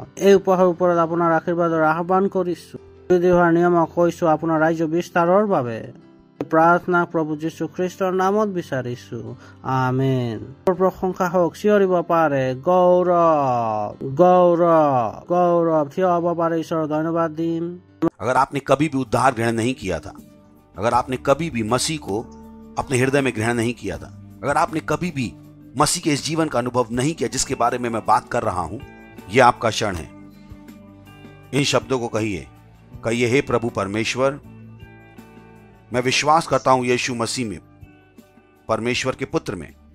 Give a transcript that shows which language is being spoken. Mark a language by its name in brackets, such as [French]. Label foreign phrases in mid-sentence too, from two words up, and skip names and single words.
[Assamese] এই উপহাৰৰ ওপৰত আপোনাৰ আশীৰ্বাদৰ আহ্বান কৰিছো। বৃদ্ধি হোৱাৰ নিয়মক কৈছো আপোনাৰ ৰাজ্য বিস্তাৰৰ বাবে। প্ৰাৰ্থনা প্ৰভু যীশু খ্ৰীষ্টৰ নামত বিচাৰিছো, আমেন। প্ৰশংসা হওক, চিঞৰিব পাৰে গৌৰৱ গৌৰৱ গৌৰৱ, থিয় হ'ব পাৰে, ঈশ্বৰৰ ধন্যবাদ দিম। [Hindi] अगर आपने कभी भी उद्धार ग्रहण नहीं किया था, अगर आपने कभी भी मसीह को अपने हृदय में ग्रहण नहीं किया था, अगर आपने कभी भी मसीह के इस जीवन का अनुभव नहीं किया जिसके बारे में मैं बात कर रहा हूं, यह आपका क्षण है। इन शब्दों को कहिए, हे प्रभु परमेश्वर, मैं विश्वास करता हूं यीशु मसीह में, परमेश्वर के पुत्र में।